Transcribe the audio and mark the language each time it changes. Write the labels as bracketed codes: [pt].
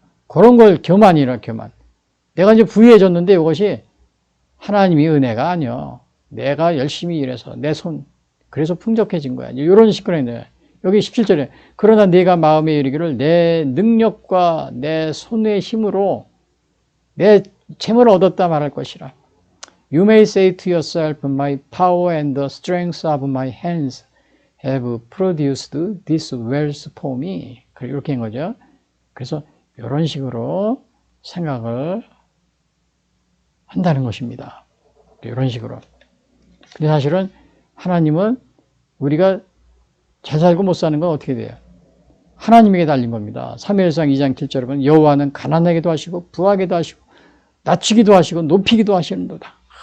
[ko] 그런 걸 교만이라 교만. 내가 이제 부유해졌는데 이것이 하나님의 은혜가 아니요. 내가 열심히 일해서 내 손, 그래서 풍족해진 거야. 이런 식으로 했는데 여기 17절에 그러나 네가 마음에 이르기를 내 능력과 내 손의 힘으로 내 재물을 얻었다 말할 것이라. [en] You may say to yourself, my power and the strength of my hands have produced this wealth for me. [ko] 이렇게 한 거죠. 그래서 이런 식으로 생각을 한다는 것입니다. 이런 식으로. 근데 사실은 하나님은 우리가 잘 살고 못 사는 건 어떻게 돼요? 하나님에게 달린 겁니다. 사무엘상 2장 7절에 보면 여호와는 가난하게도 하시고 부하게도 하시고 낮추기도 하시고 높이기도 하시는도다.